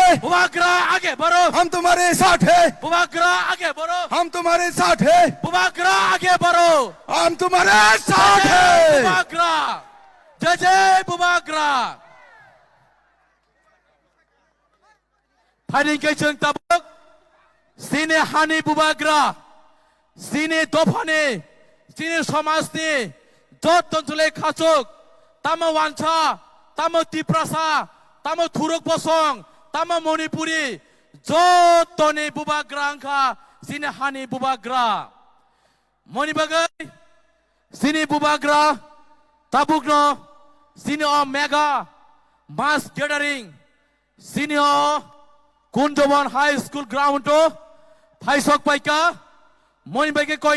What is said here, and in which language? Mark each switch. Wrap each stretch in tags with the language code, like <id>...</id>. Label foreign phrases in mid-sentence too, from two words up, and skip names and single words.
<hi>बुबागरा आगे बढ़ो हम तुम्हारे साथ है बुबागरा आगे बढ़ो हम तुम्हारे साथ है बुबागरा आगे बढ़ो हम तुम्हारे साथ है</hi> <trp>बुबागरा जय जय बुबागरा फाइटिंग के जों ताबुक सिने हानि बुबागरा सिने दफानि सिने समाजनि जत ओनसोलनि खासुक तामो वानसा तामो तिप्रासा तामो थुरुक बसं तामो मणिपुरी जतनि बुबागरा अंखा सिने हानि बुबागरा मणिबागै सिने बुबागरा ताबुकनो सिने</trp> <en>a mega mass gathering</en> <trp>सिने अ कुंजवन हाई स्कूल ग्राउंड फाइसक पाइका मणिबागे</trp>